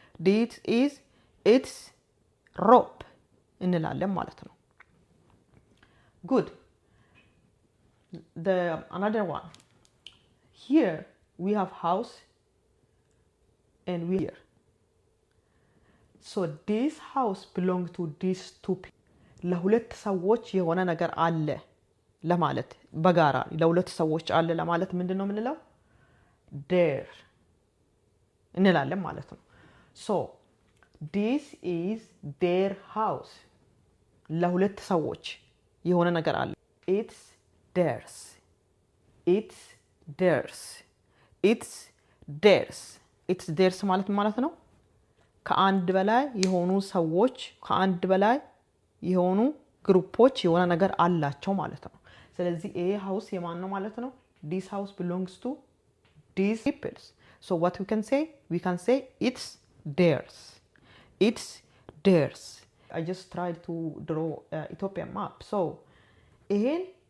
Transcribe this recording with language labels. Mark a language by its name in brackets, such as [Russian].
[English] This is its rope [Amharic] እንላለን ማለት ነው። [English] Good. Another one. Here we have house and we here. So this house belongs to these two people. [Amharic] ለሁለት ሰዎች የሆነ ነገር አለ ለማለት በጋራ ለሁለት ሰዎች አለ ለማለት ምንድነው የምንለው? there እንላለን ማለት ነው። So [English] this is their house [Amharic] ለሁለት ሰዎች የሆነ ነገር አለ [English] it's theirs it's theirs it's theirs it's theirs ማለት ነው [Amharic] ከአንድ በላይ የሆኑ ሰዎች ከአንድ በላይ የሆኑ ግሩፖች የሆነ ነገር አላቸው ማለት ነው [English] ስለዚህ ይሄ ሃውስ የማን ነው ማለት ነው this house belongs to these people so what we can say it's theirs it's theirs I just tried to draw Ethiopian map so ይሄን